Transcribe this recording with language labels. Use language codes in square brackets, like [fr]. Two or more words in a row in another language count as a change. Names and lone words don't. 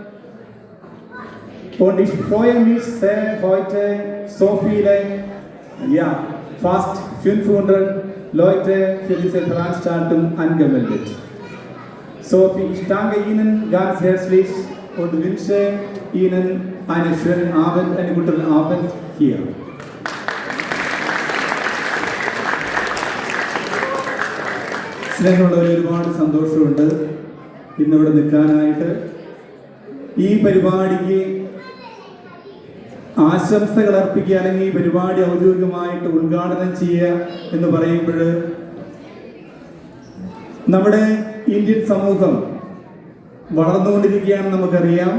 [de] Und ich freue mich sehr, heute so viele, fast 500 Leute für diese Veranstaltung angemeldet. So, ich danke Ihnen ganz herzlich und wünsche Ihnen einen schönen Abend, einen guten Abend hier. [ml] സ്നേഹമുള്ളവരെ, ഒരുപാട് സന്തോഷമുണ്ട് ഇന്നിവിടെ നിൽക്കാനായിട്ട്. ഈ പരിപാടിക്ക് ആശംസകൾ അർപ്പിക്കുക, അല്ലെങ്കിൽ ഈ പരിപാടി ഔദ്യോഗികമായിട്ട് ഉദ്ഘാടനം ചെയ്യുക എന്ന് പറയുമ്പോൾ നമ്മുടെ ഇന്ത്യൻ സമൂഹം വളർന്നുകൊണ്ടിരിക്കുകയാണെന്ന് നമുക്കറിയാം.